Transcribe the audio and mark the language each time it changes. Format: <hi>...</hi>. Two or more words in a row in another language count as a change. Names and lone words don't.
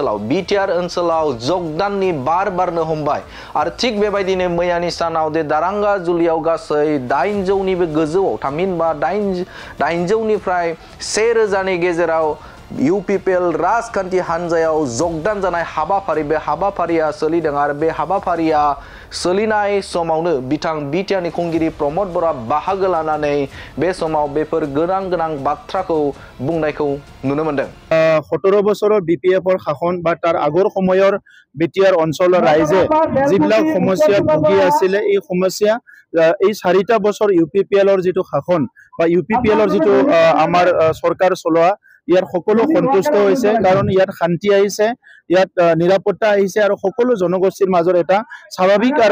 <brx>ओनसोलाव जगदाननि बारनो हमबाय आरो थिग बेबायदिनो मैयानि सानाव दे दारांगा जुलियाव गासै 800निबो गोजौआव थामहिनबा 800निफ्राय 1000नि गेजेराव इउपिपिएल राजखान्थि हानजायाव जगदान जानाय हाबाफारि बे हाबाफारिया सोलिदों आरो बे हाबाफारिया सोलिनाय समावनो बिथां बिटिआरनि खुंगिरि प्रमद बर'आ बाहागो लानानै बे समाव बेफोर गोनां बाथ्राखौ बुंनायखौ नुनो मोन्दों</brx> <as>17 বছৰৰ বিপিএফৰ শাসন বা তাৰ আগৰ সময়ৰ বিটিআৰ অঞ্চলৰ ৰাইজে যিবিলাক সমস্যাত ভুগি আছিল এই সমস্যা এই 4টা বছৰ ইউপিপিএলৰ যেটো শাসন বা ইউপিপিএলৰ যেটো আমাৰ সৰকাৰ চলোৱা ইয়াৰ সকলো সন্তুষ্ট হৈছে কাৰণ ইয়াত শান্তি আহিছে ইয়াত নিৰাপত্তা আহিছে আৰু সকলো জনগোষ্ঠীৰ মাজৰ এটা স্বাভাৱিক আৰু</as>